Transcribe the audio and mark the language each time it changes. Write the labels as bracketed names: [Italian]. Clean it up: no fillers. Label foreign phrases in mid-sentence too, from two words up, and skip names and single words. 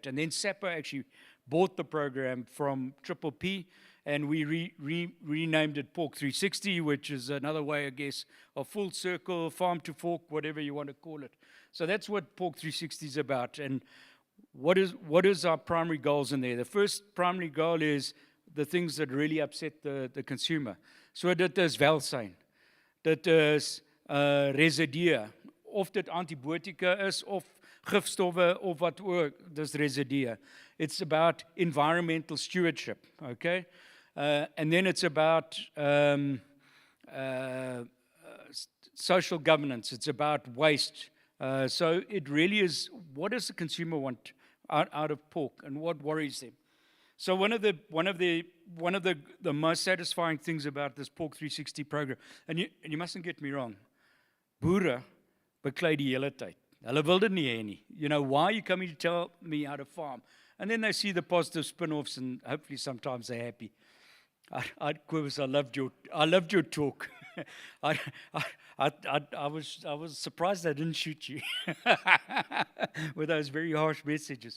[English] And then SAPO actually bought the program from Triple P, and we renamed it Pork 360, which is another way, I guess, of full circle, farm to fork, whatever you want to call it. So that's what Pork 360 is about. And what is our primary goals in there? The first primary goal is the things that really upset the consumer. [Afrikaans] So dit is welsyn. Dit is residue. Of dit antibiotica is, of gifstowwe, of wat ook, dis residue. [English] It's about environmental stewardship, okay? And then it's about social governance. It's about waste. So it really is, what does the consumer want out of pork, and what worries them? So one of the most satisfying things about this Pork 360 program, and you mustn't get me wrong, [Afrikaans] boere beklei die hele tyd. Hulle wil dit nie hê nie. [English] You know, why are you coming to tell me how to farm? And then they see the positive spin-offs, and hopefully sometimes they're happy. Kobus, I loved your talk. I was surprised I didn't shoot you with those very harsh messages.